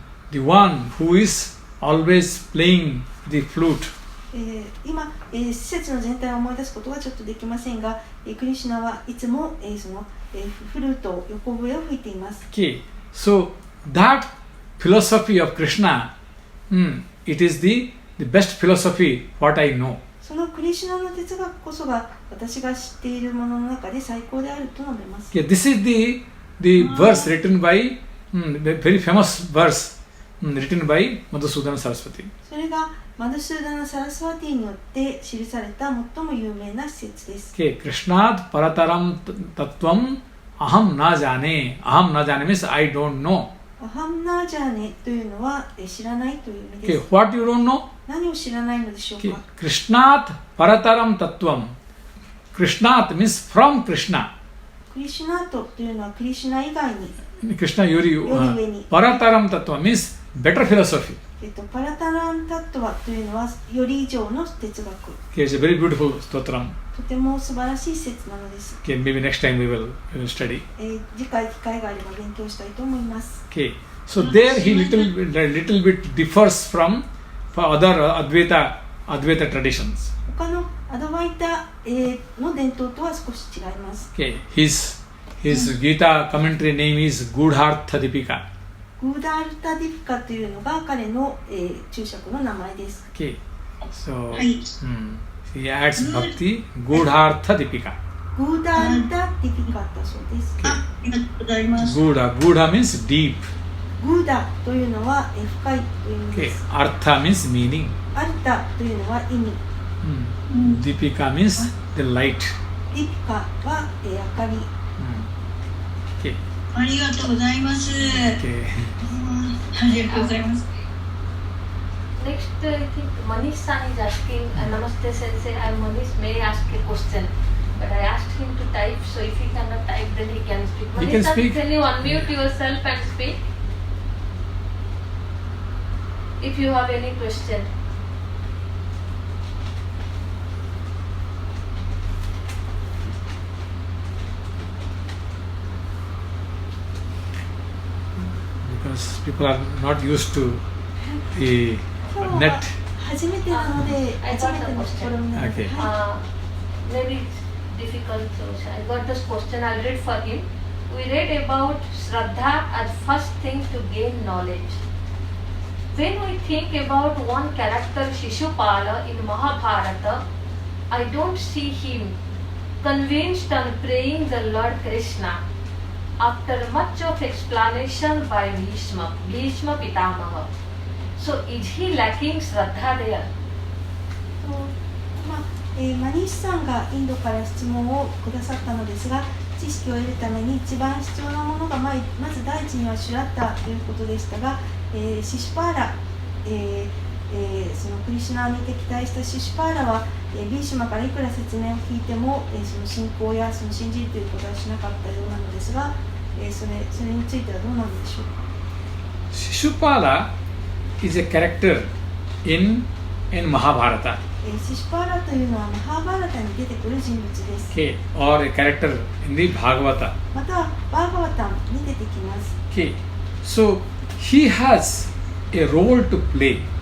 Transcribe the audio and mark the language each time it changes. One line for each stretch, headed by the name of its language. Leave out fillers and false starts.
English: The one who is always playing the flute.
Japanese: 今、施設の全体を思い出すことはちょっとできませんが、クリシュナはいつも、そのフルート、横笛を吹いています。
English: Okay, so that philosophy of Krishna, it is the best philosophy what I know.
Japanese: そのクリシュナの哲学こそが私が知っているものの中で最高であると述べます。
English: Okay, this is the verse written by very famous verse written by Madhusudana Saraswati.
Japanese: それがマドゥスーダナ・サラスワティによって記された最も有名な施設です。
Sanskrit: Okay, Krishnat Parataram Tattvam Aham Na Jane. Aham Na Jane
English: means I don't know.
Japanese: アハムナージャーネというのは知らないという意味です。
English: Okay, what you don't know?
Japanese: 何を知らないのでしょうか。
Sanskrit: Okay, Krishnat Parataram Tattvam.
English: Krishnat means from Krishna.
Japanese: クリシュナートというのはクリシュナ以外に。
English: Krishna Yuri Parataram Tattva means better philosophy.
Japanese: パラタランタットワというのはより以上の哲学。
English: Okay, it's a very beautiful stotram.
Japanese: とても素晴らしい施設なのです。
English: Okay, maybe next time we will study.
Japanese: 次回機会があれば勉強したいと思います。
English: Okay, so there he little bit differs from other Advaita traditions.
Japanese: 他のアバイタの伝統とは少し違います。
English: Okay, his Gita commentary name is Gudhartha Dipika.
Japanese: グーダールタディピカというのが彼の、注釈の名前です。
English: Okay, so
Japanese: はい。
English: he adds Bhakti Gudhartha Dipika.
Japanese: グーダールタディピカだそうです。ありがとうございます。
English: Gudha means deep.
Japanese: グーダというのは、深いという意味
English: Okay,
Japanese: です。
English: Artha means meaning.
Japanese: アルタというのは意味。
English: Dipika means the light.
Japanese: ディピカは、明かり。
English: Okay.
Japanese: ありがとうございます。
English: Okay.
Japanese: ありがとうございます。
English: Next, I think Manish-san is asking, Namaste Sensei, I'm Manish, may I ask a question? But I asked him to type, so if he cannot type, then he can speak. He can Manish-san, speak. can you unmute yourself and speak? If you have any question. Because people are not used to the
Japanese: 今日
English: net.
Japanese: は初めてなので、初めての試みなので、
English: Okay.
Japanese: は
English: Maybe it's difficult, so I got this question, I'll read for him. We read about Shraddha as first thing to gain knowledge. When we think about one character Shishupala in Mahabharata, I don't see him convinced on praying the Lord Krishna. After much of explanation by Bhishma Pitamaha. So is he lacking Shraddha there?
Japanese: マニーシさんがインドから質問をくださったのですが、知識を得るために一番必要なものがまず第一にはシュラッタということでしたが、シシュパーラ、そのクリシュナに敵対したシシュパーラは、ビーシュマからいくら説明を聞いても、その信仰やその信じるということはしなかったようなのですが、それについてはどうなんでしょうか。
English: Shishupala is a character in Mahabharata.
Japanese: シシュパーラというのはマハーバーラタに出てくる人物です。
English: Okay, or a character in the Bhagavata.
Japanese: またバーガワタンに出てきます。
English: Okay, so he has a role to play.